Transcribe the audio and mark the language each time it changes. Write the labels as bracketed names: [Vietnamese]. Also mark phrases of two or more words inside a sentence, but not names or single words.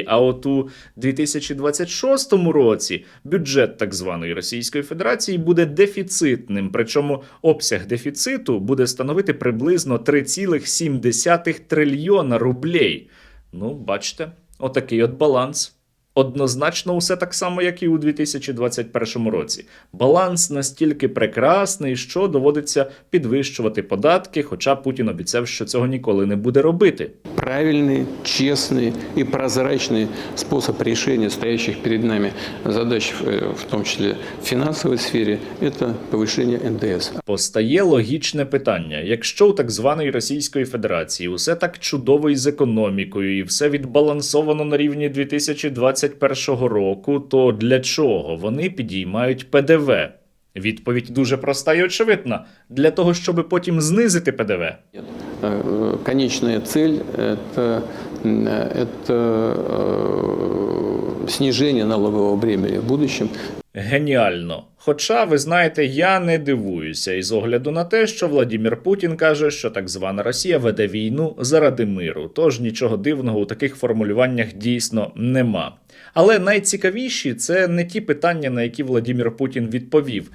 [Ukrainian] А от у 2026 році бюджет так званої Російської Федерації буде дефіцитним, причому обсяг дефіциту буде становити приблизно 3,7 трильйона рублей. Ну, бачите, отакий от баланс. Однозначно усе так само, як і у 2021 році. Баланс настільки прекрасний, що доводиться підвищувати податки, хоча Путін обіцяв, що цього ніколи не буде робити. [Russian] Правильный, честный и прозрачный способ решения стоящих перед нами задач, в том числе в финансовой сфере, это повышение НДС. [Ukrainian] Постає логічне питання. Якщо у так званої Російської Федерації усе так чудово із економікою і все відбалансовано на рівні 2021 року, то для чого вони підіймають ПДВ? Відповідь дуже проста і очевидна. Для того, щоб потім знизити ПДВ. [Russian] Конечная цель это снижение налогового бремени в будущем. [Ukrainian] Геніально. Хоча, ви знаєте, я не дивуюся із огляду на те, що Владимир Путін каже, що так звана Росія веде війну заради миру. Тож нічого дивного у таких формулюваннях дійсно нема. Але найцікавіші – це не ті питання, на які Владимир Путін відповів.